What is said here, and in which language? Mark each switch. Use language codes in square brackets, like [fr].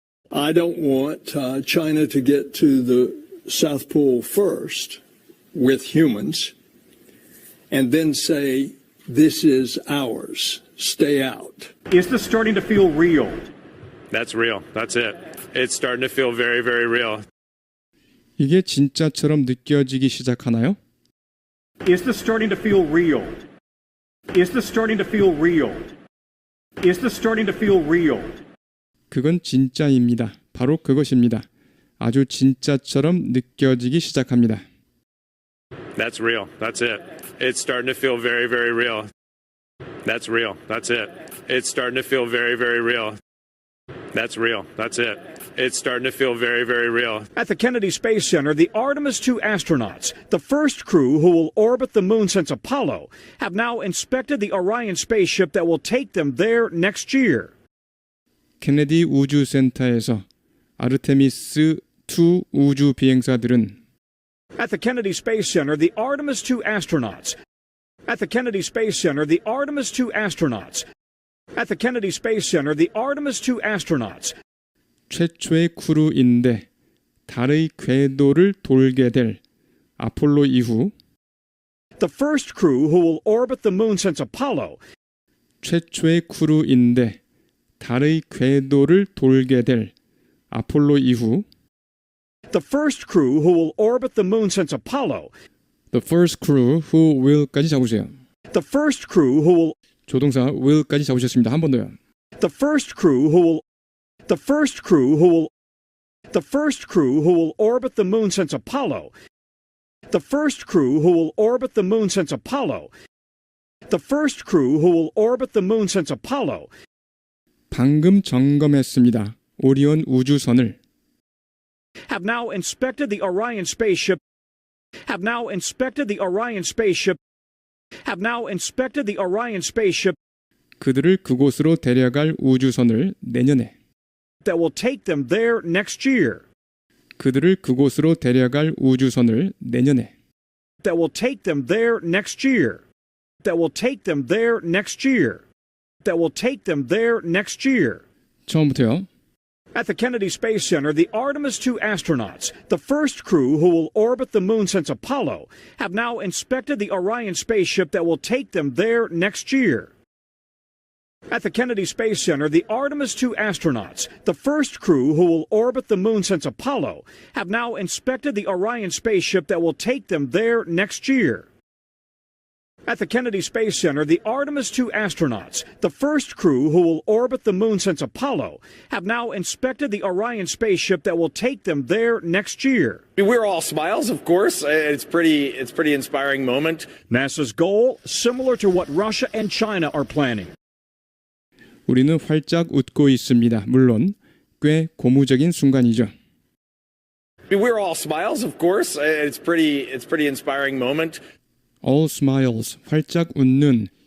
[en] I don't want China to get to the South Pole first with humans and then say, this is ours. Stay out. Is this starting to feel real? That's real. That's it. It's starting to feel very, very real. [ko] 이게 진짜처럼 느껴지기 시작하나요? [en] Is this starting to feel real? Is this starting to feel real? Is this starting to feel real? [ko] 그건 진짜입니다. 바로 그것입니다. 아주 진짜처럼 느껴지기 시작합니다. [en] That's real. That's it. It's starting to feel very, very real. That's real. That's it. It's starting to feel very, very real. That's real. That's it. It's starting to feel very, very real. At the Kennedy Space Center, the Artemis II astronauts, the first crew who will orbit the moon since Apollo, have now inspected the Orion spaceship that will take them there next year. [ko] 케네디 우주센터에서 아르테미스 2 우주 비행사들은 [en] At the Kennedy Space Center, the Artemis II astronauts. At the Kennedy Space Center, the Artemis II astronauts. At the Kennedy Space Center, the Artemis II astronauts. [ko] 최초의 크루인데 달의 궤도를 돌게 될 아폴로 이후 [en] The first crew who will orbit the moon since Apollo. [ko] 최초의 크루인데 달의 궤도를 돌게 될 아폴로 이후 [en] The first crew who will orbit the moon since Apollo. The first crew who will [ko] 까지 잡으세요. [en] The first crew who will [ko] 조동사 will까지 잡으셨습니다. 한 번 더요. [en] The first crew who will The first crew who will The first crew who will orbit the moon since Apollo. The first crew who will orbit the moon since Apollo. The first crew who will orbit the moon since Apollo. [ko] 방금 점검했습니다. 오리온 우주선을 [en] Have now inspected the Orion spaceship. Have now inspected the Orion spaceship. Have now inspected the Orion spaceship [ko] 그들을 그곳으로 데려갈 우주선을 내년에 [en] that will take them there next year. [ko] 그들을 그곳으로 데려갈 우주선을 내년에 [en] That will take them there next year. That will take them there next year. That will take them there next year. [ko] 처음부터요. [en] At the Kennedy Space Center, the Artemis II astronauts, the first crew who will orbit the moon since Apollo, have now inspected the Orion spaceship that will take them there next year. At the Kennedy Space Center, the Artemis II astronauts, the first crew who will orbit the moon since Apollo, have now inspected the Orion spaceship that will take them there next year. At the Kennedy Space Center, the Artemis II astronauts, the first crew who will orbit the moon since Apollo, have now inspected the Orion spaceship that will take them there next year. We're all smiles, of course. It's pretty inspiring moment. NASA's goal, similar to what Russia and China are planning. [ko] 우리는 활짝 웃고 있습니다. 물론 꽤 고무적인 순간이죠. [en] We're all smiles, of course. It's pretty inspiring moment. All smiles, [ko] 활짝 웃는.